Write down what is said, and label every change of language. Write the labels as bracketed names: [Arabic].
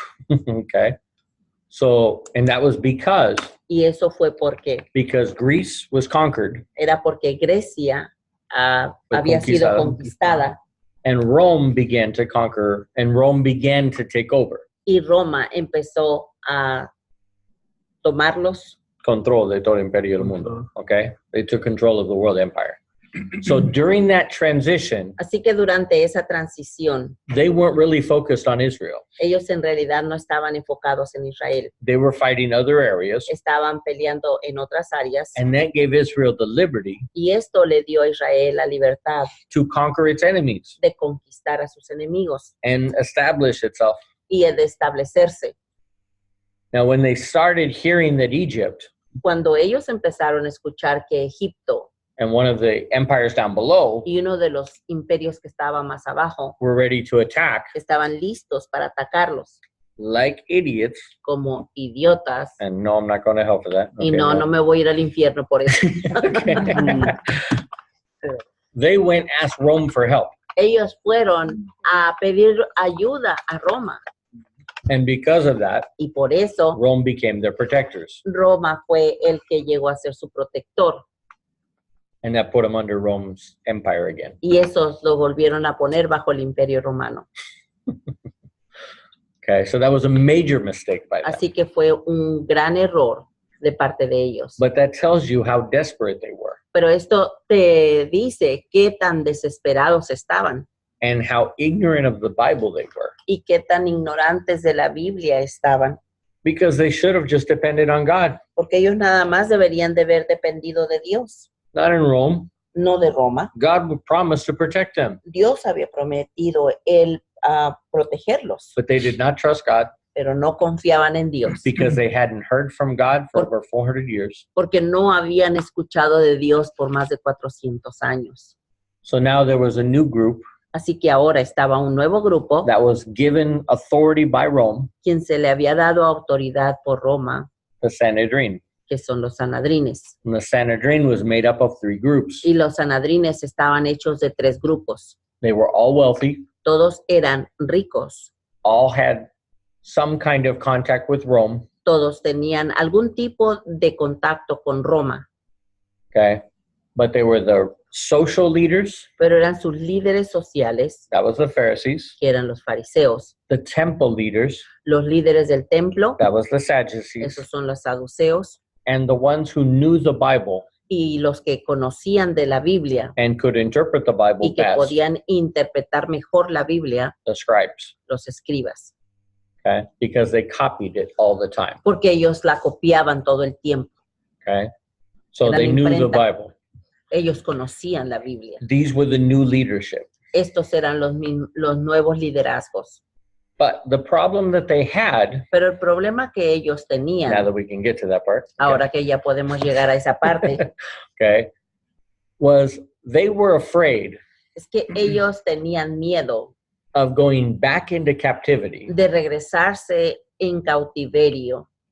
[English] Okay. So, and that was [Spanish] Y eso fue [English] because Greece was conquered [Spanish] era porque Grecia había sido conquistada [English] and Rome began to conquer and Rome began to take over. [Spanish] y Roma empezó a tomarlos. Control de todo el imperio del mundo. [English] Okay? They took control of the world empire. So during that transition, [Spanish] Así que durante esa transición, [English] they weren't really focused on Israel. [Spanish] ellos en realidad no estaban enfocados en Israel. [English] They were fighting other areas, [Spanish] Estaban peleando en otras áreas [English] and that gave Israel the liberty [Spanish] y esto le dio a Israel la libertad [English] to conquer its enemies [Spanish] de conquistar a sus enemigos [English] and establish itself. [Spanish] y de establecerse. [English] Now, when they started hearing that Egypt [Spanish] Cuando ellos empezaron a escuchar que Egipto [English] and one of the empires down below [Spanish] y uno de los imperios que estaba más abajo [English] were ready to attack, [Spanish] estaban listos para atacarlos [English] like idiots, [Spanish] como idiotas, [English] and no, I'm not going to help for that. [Spanish] y [English] Okay, [Spanish] no me voy a ir al infierno por eso. [English] They went and asked Rome for help. [Spanish] Ellos fueron a pedir ayuda a Roma [English] And because of that, [Spanish] y por eso [English] Rome became their protectors. [Spanish] Roma fue el que llegó a ser su protector [English] And that put them under Rome's empire again. [Spanish] y esos lo volvieron a poner bajo el imperio romano. [English] Okay, so that was a major mistake by them. [Spanish] Así que fue un gran error de parte de ellos. [English] But that tells you how desperate they were [Spanish] Pero esto te dice qué tan desesperados estaban [English] and how ignorant of the Bible they were. [Spanish] y qué tan ignorantes de la Biblia estaban. [English] Because they should have just depended on God, [Spanish] Porque ellos nada más deberían de haber dependido de Dios, [English] not in Rome. [Spanish] no de Roma. [English] God would promise to protect them, [Spanish] Dios había prometido el protegerlos, [English] but they did not trust God [Spanish] pero no confiaban en Dios, [English] because they hadn't heard from God for over 400 years. [Spanish] porque no habían escuchado de Dios por más de 400 años. [English] So now there was a new group [Spanish] Así que ahora estaba un nuevo grupo, [English] that was given authority by Rome, [Spanish] quien se le había dado autoridad por Roma, [English] the Sanhedrin. [Spanish] que son los sanadrines. [English] And the Sanhedrin was made up of 3 groups. [Spanish] Y los sanadrines estaban hechos de 3 grupos. [English] They were all wealthy, [Spanish] Todos eran ricos. [English] all had some kind of contact with Rome, [Spanish] Todos tenían algún tipo de contacto con Roma, [English] okay? But they were the social leaders, [Spanish] pero eran sus líderes sociales, [English] that was the Pharisees, [Spanish] que eran los fariseos. [English] the temple leaders, [Spanish] Los líderes del templo, [English] that was the Sadducees, [Spanish] esos son los saduceos. [English] and the ones who knew the Bible [Spanish] Y los que conocían de la Biblia [English] and could interpret the Bible [Spanish] y que [English] best, [Spanish] podían interpretar mejor la Biblia, [English] the scribes, [Spanish] los escribas. [English] okay? Because they copied it all the time, [Spanish] Porque ellos la copiaban todo el tiempo. [English] okay? So [Spanish] Era [English] they [Spanish] la [English] knew the [Spanish] imprenta. [English] Bible. [Spanish] Ellos conocían la Biblia. [English] These were the new leadership. [Spanish] Estos eran los nuevos liderazgos. [English] But the problem that they had, [Spanish] Pero el problema que ellos [English] now [Spanish] tenían, [English] that we can get to that part, [Spanish] ahora que ya podemos llegar a esa parte, [English] okay, was they were afraid [Spanish] es que ellos tenían miedo [English] of going back into captivity [Spanish] de regresarse en cautiverio